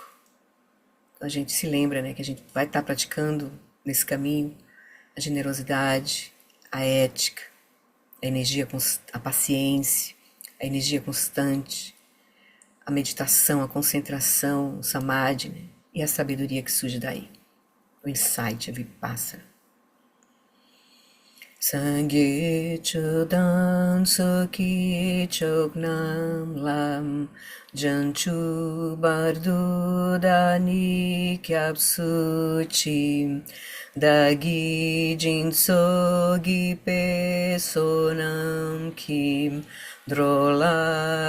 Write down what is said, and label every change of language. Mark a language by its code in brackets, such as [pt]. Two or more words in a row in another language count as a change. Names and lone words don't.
[pt] Então a gente se lembra, né, que a gente vai estar praticando nesse caminho a generosidade, a ética, a energia, a paciência, a energia constante, a meditação, a concentração, o samadhi, né, e a sabedoria que surge daí, o insight, a vipassana. [bo] སངས་རྒྱས་ཆོས་དང་ཚོགས་ཀྱི་མཆོག་རྣམས་ལ་བྱང་ཆུབ་བར་དུ་བདག་ནི སྐྱབས་སུ་མཆི་བདག་གིས་སྦྱིན་སོགས་བགྱིས་པའི་བསོད་ནམས་ཀྱིས་འགྲོ་ལ